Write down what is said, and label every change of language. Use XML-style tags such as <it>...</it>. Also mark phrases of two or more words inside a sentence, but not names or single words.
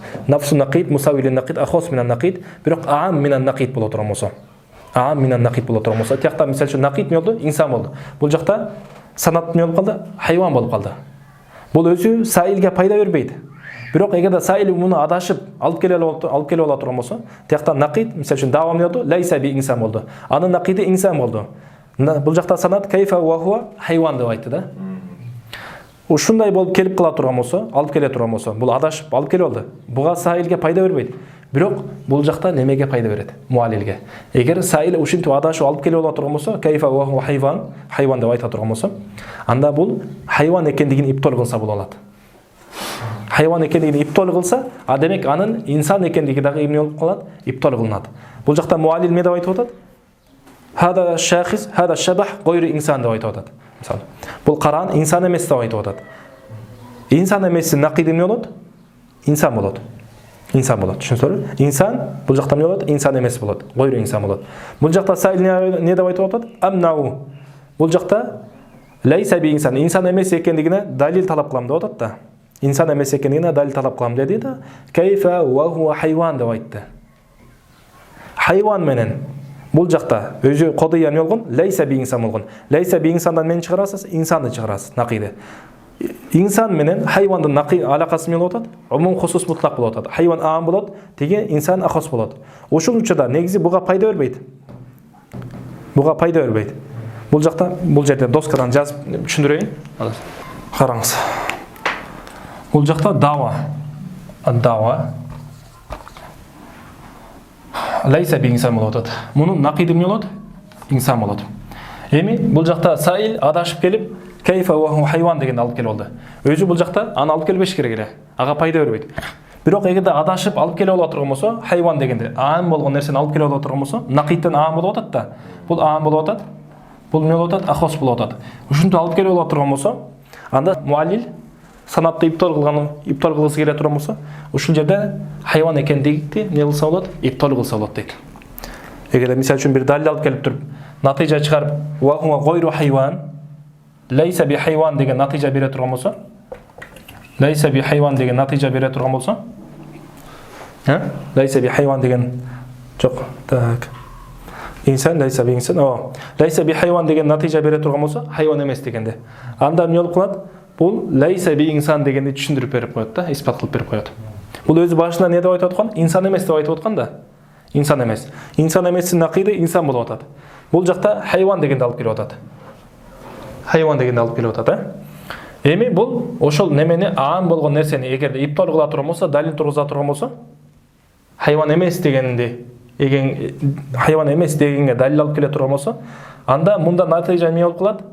<ar>نفس النقيض, مساوي النقيض, أخص من النقيض,</ar> <ky>бирок</ky> <ar>أعم من النقيض</ar> <ky>боло турган болсо. Аам минан нақид боло турган болсо, тиякта мисал үчүн нақид эмне болду? Инсан болду. Бул жакта санат эмне болуп калды? Хайван болуп калды. Бул өзү саилге пайда бербейт. Бирок эгерде саил муну адашып алып келе ала турган болсо, тиякта нақид, мисал үчүн давам эмне болду?</ky> <ar>ليس بإنسان</ar> <ky>болду. Анын нақиди инсан болду. Бул жакта санат</ky> <ar>كيف وهو حيوان</ar> <ky>деп айтты да. Ушундай болуп келип кала турган болсо, алып келе турган болсо, бул адашып алып келип алды. Буга саилге пайда бербейт. Бирок бул жакта немеге пайда берет? Муалилге. Эгер саил ушинтип адашып алып келип ала турган болсо,</ky> <ar>كيف وهو حيوان,</ar> <ky>хайван деп айта турган болсо, анда бул хайван экендигин иптол кылса боло алат. Хайван экендигин иптол кылса, демек анын инсан экендиги дагы эмне болуп калат? Иптол кылынат. Бул жакта муалил эмне деп айтып атат?</ky> <ar>هذا شخص، هذا شبح، غير إنسان</ar> <ky>деп айтып атат. Мисалы, бул каран инсан эмес деп айтып атат. Инсан эместин нақиди эмне болот? Инсан болот. Инсан болот. Түшүнсөңөрбү? Инсан бул жакта эмне болот? Инсан эмес болот.</ky> <ar>غير إنسان</ar> <ky>болот. Бул жакта саил не деп айтып атат? Амнау. Бул жакта</ky> <ar>ليس بإنسان,</ar> <ky>инсан эмес экендигине далил талап кылам деп атат да. Инсан эмес экендигине далил талап кылам деди да.</ky> <ar>كيف وهو حيوان</ar> <ky>деп айтты. Хайван менен бул жакта өзү кодыя эмне болгон?</ky> <ar>ليس بإنسان</ar> <ky>болгон.</ky> <ar>ليس بـ</ar> <ky>инсандан мен чыгарасыз, инсанды чыгарасыз, нақиди. инсан менен хайвандын накый алакасы эмне болуп атат?</ky> <ar>عموم خصوص مطلق</ar> <ky>болуп атат. Хайван аам болот, теге инсан ахос болот. Ошол учурда негизи буга пайда бербейт. Буга пайда бербейт. Бул жакта, бул жерде доскадан жазып түшүндүрөйүн. Караңыз. Бул жакта дава. Дава.</ky> <ar>ليس بإنسان</ar> <ky>болот атат. Мунун накыйды эмне болот? Инсан болот. Эми бул жакта саил адашып келип,</ky> <ar>كيف و حيوان</ar> <ky>дегенди алып келип алды. Өзү бул жакта аны алып келбеш керек эле. Ага пайда бербейт. Бирок эгерде адашып алып келип алып турган болсо, хайван дегенде аам болгон нерсени алып келип алып турган болсо, накыйттан аам болуп атат да. Бул аам болуп атат. Бул эмне болуп атат? Ахос болуп атат. Ушунтип алып келип алып турган болсо, анда муаллил санатты иптал кылгысы келе турган болсо, ушул жерде хайван экендигин эмне кылса болот? Иптал кылса болот дейт. Эгерде мисал үчүн бир далил алып келип туруп, натыйжа чыгарып,</ky> <ar>وهو غير حيوان، ليس بحيوان</ar> <ky>деген натыйжа бере турган болсо,</ky> <ar>ليس بحيوان</ar> <ky>деген натыйжа бере турган болсо,</ky> <ar>ليس بحيوان</ar> <ky>деген жок, так. Инсан</ky> <ar>ليس بإنسان، ليس بحيوان</ar> <ky>деген натыйжа бере турган болсо, хайван эмес дегенде. Анда эмне болуп калат? Бул</ky> <ar>ليس بإنسان</ar> <ky>дегенди түшүндүрүп берип коет да, испат кылып берип коет. Бул өзү башында не деп айтып аткан? Инсан эмес деп айтып аткан да. Инсан эмес. Инсан эместин накыйды инсан болуп атат. Бул жакта хайван дегенди алып келип атат. Хайван дегенди алып келип атат, Эми бул ошол немени аам болгон нерсени эгерде иптал кыла турган болсо, далил тургуза турган болсо, хайван эмес дегенди, хайван эмес дегенге далил алып келе турган болсо, анда мында натыйжа эмне болуп калат?</ky>